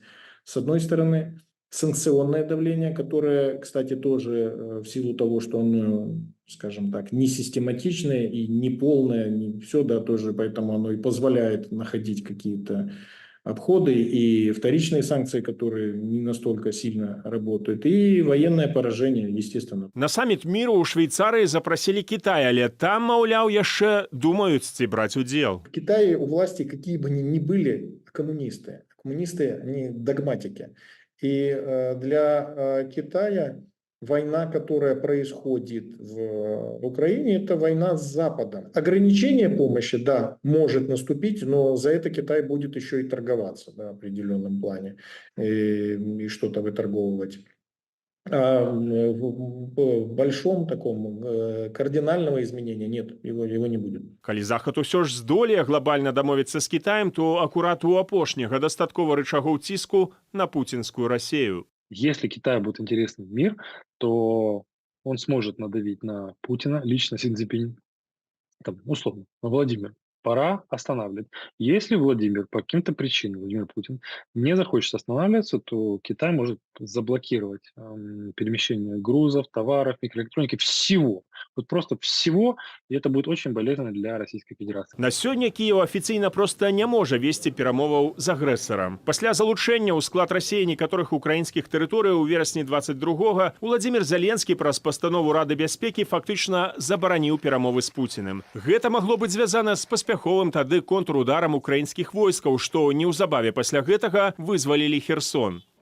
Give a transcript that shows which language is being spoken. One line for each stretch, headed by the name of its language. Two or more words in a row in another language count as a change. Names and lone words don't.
Russian: С одной стороны, санкционное давление, которое, кстати, тоже в силу того, что оно, скажем так, не систематичное и не полное, не все, да, тоже поэтому оно и позволяет находить какие-то обходы и вторичные санкции, которые не настолько сильно работают, и военное поражение, естественно.
Belarusian: На саміт міру ў Швейцарыі запрасілі Кітай, але там, маўляў, яшчэ думаюць, ці браць удзел.
Russian: В Китае у власти, какие бы они ни были, коммунисты. Коммунисты, они догматики. И для Китая война, которая происходит в Украине, это война с Западом. Ограничение помощи, да, может наступить, но за это Китай будет еще и торговаться, да, в определенном плане и что-то выторговывать. А в большом таком кардинального изменения нет, его не будет.
Belarusian: Калі Захад усё ж здолее глобальна дамовіцца з Кітаем, то акурат у апошняга дастаткова рычагоў ціску на путінскую Россию.
Russian: Если Китаю будет интересен мир, то он сможет надавить на Путина, лично Си Цзиньпинь, там, условно, на Владимира. Пора останавливать. Если Владимир по каким-то причинам, Владимир Путин, не захочет останавливаться, то Китай может заблокировать перемещение грузов, товаров, микроэлектроники, всего. Вот просто всего, и это будет очень болезненно для Российской Федерации.
Belarusian: На сёння Киев афіцыйна проста не можа весці перамоваў з агрэсарам. Пасля залучэння ў склад Расіі некаторых украінскіх тэрыторый у верасні 22-го Владзімір Зеленскі праз пастанову Рады бяспекі фактычна забараніў перамовы з Пуціним. Гэта магло быць звязана з паспяховым тады контрударам украінскіх войскаў, што неўзабаве пасля гэтага вызвалілі Херсон.